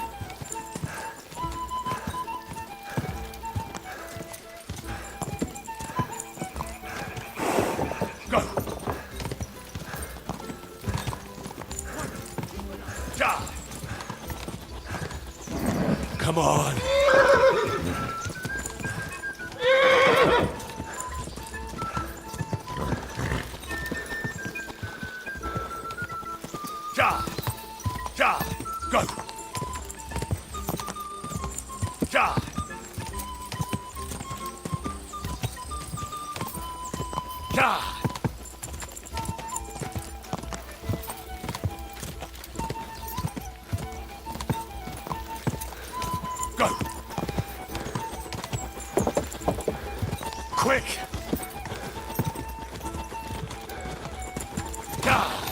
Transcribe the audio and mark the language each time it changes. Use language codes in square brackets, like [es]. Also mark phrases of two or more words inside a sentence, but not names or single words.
[en] Go! [et] Ja! [en] Come on! Ja! [et] Ja! Go! Ja! Ja! [en] Go! Quick! [et] Ja!